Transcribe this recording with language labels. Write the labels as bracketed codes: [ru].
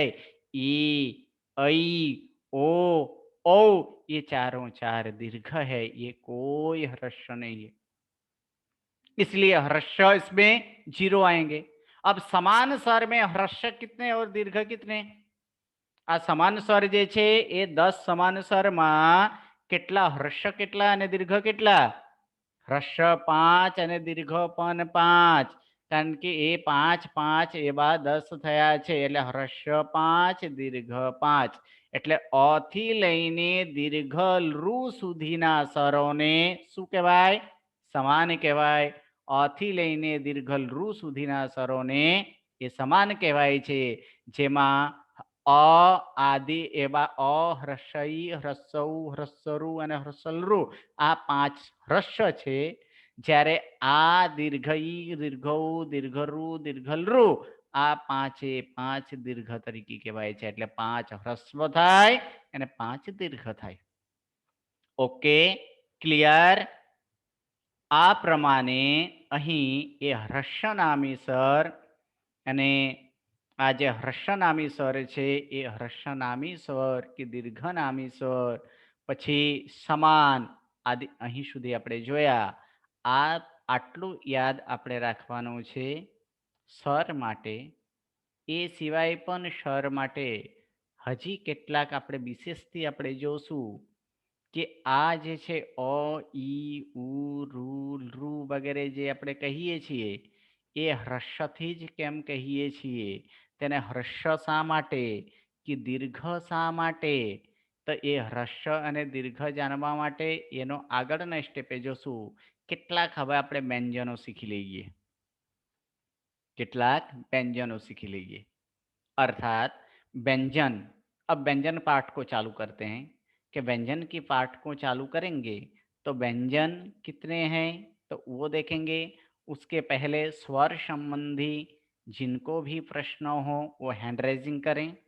[hi] ई, ऐ, ओ, औ, ये चारों 4 दीर्घ है, ये कोई ह्रस्व नहीं है। इसलिए ह्रस्व इसमें 0 आएंगे। अब समान स्वर में ह्रस्व कितने और दीर्घ कितने? [gu] आ समान स्वर जे छे ए [hi] 10 समान स्वर में [gu] કેટલા ह्रस्व કેટલા અને दीर्घ કેટલા? ह्रस्व 5 અને दीर्घ पण 5, कारण કે એ 5 5 એવા 10 થયા છે, એટલે ह्रस्व 5 दीर्घ 5, એટલે અ થી લઈને दीर्घ ઋ સુધીના સ્વરોને શું કહેવાય? સમાન કહેવાય। અ થી લઈને दीर्घ ઋ સુધીના સ્વરોને એ સમાન કહેવાય છે, જેમાં અ આદि એવા અ, ह्रस्वई, ह्रस्वउ, ह्रस्वरु અને ह्रस्वलरु આ 5 ह्रस्व છે। જ્યારે આ दीर्घ ई, दीर्घ उ, दीर्घ ऋ, दीर्घ लृ આ 5 5 दीर्घ તરીકે કહેવાય છે। એટલે 5 ह्रस्व થાય અને 5 दीर्घ થાય। Okay, clear? આ પ્રમાણે અહીં એ ह्रस्वनामी સ્વર અને આ જે ह्रस्वनामी स्वर છે એ ह्रस्वनामी स्वर કે दीर्घनामी स्वर, પછી સમાન આદि અહીં સુધી આપણે જોયા। આ આટલું યાદ આપણે રાખવાનું છે સ્વર માટે। એ સિવાય પણ સ્વર માટે હજી કેટલાક આપણે વિશેષથી આપણે જોશું કે આ જે છે અ, ઈ, ઉ, ઋ વગેરે જે આપણે કહીએ છીએ એ ह्रस्वથી જ કેમ કહીએ છીએ? તેને ह्रस्व શા માટે કે दीर्घ શા માટે? તો એ ह्रस्व અને दीर्घ જાણવા માટે એનો આગળના સ્ટેપે જોશું। કેટલાક હવે આપણે વ્યંજનો શીખી લઈએ। [hi] કેટલાક व्यंजनों सीखी लीजिए। अर्थात व्यंजन। अब व्यंजन पाठ को चालू करते हैं कि व्यंजन की पाठ को चालू करेंगे तो व्यंजन कितने हैं तो वो देखेंगे। उसके पहले स्वर संबंधी जिनको भी प्रश्न हो वो हैंड राइजिंग करें।